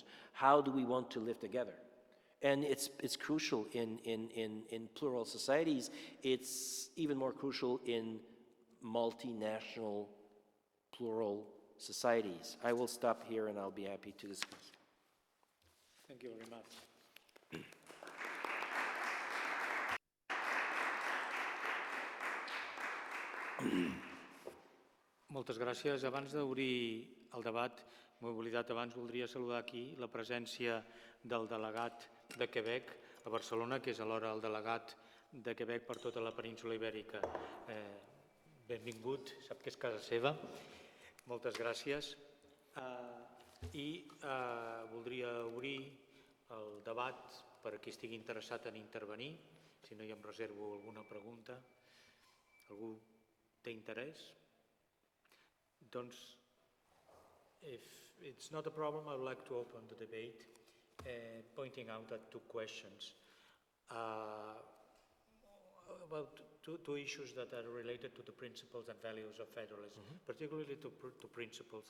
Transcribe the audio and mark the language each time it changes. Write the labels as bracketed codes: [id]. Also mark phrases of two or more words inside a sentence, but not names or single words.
[en] How do we want to live together? And it's crucial in plural societies. It's even more crucial in multinational plural societies. I will stop here and I'll be happy to discuss. Thank you very much. [ca] Moltes gràcies. Abans d'obrir el debat, m'ho he oblidat abans, voldria saludar aquí la presència del delegat de Quebec a Barcelona, que és alhora el delegat de Quebec per tota la península ibèrica. Benvingut, sap que és casa seva. Moltes gràcies. I voldria obrir el debat per a qui estigui interessat en intervenir. Si no, ja em reservo alguna pregunta. Algú té interès? Doncs, [en] if it's not a problem, I would like to open the debate pointing out at 2 questions about two issues that are related to the principles and values of federalism, particularly to principles.